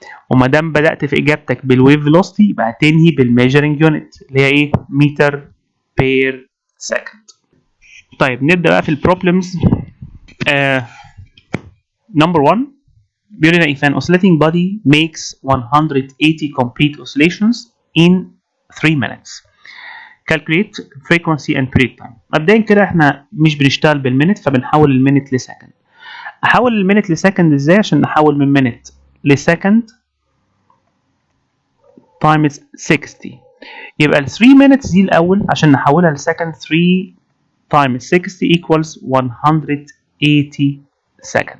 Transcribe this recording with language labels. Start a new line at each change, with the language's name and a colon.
Arabic: وما دام بدأت في إجابتك بالويف velocity يبقى هتنهي بالميجرنج يونت اللي هي إيه؟ متر بير سكند. طيب نبدأ بقى في البروبلمز. نمبر 1 بيقول لنا
English: if an oscillating body makes 180 complete oscillations in 3 minutes calculate frequency and period time.
Arabic: مبدئيا كده احنا مش بنشتغل بالمينت، فبنحول المينت لسكند. احول المينت لسكند ازاي؟ عشان نحول من مينت لسكند times 60. يبقى ال 3 minutes دي الاول عشان نحولها لسكند 3
English: times 60 equals 180 second.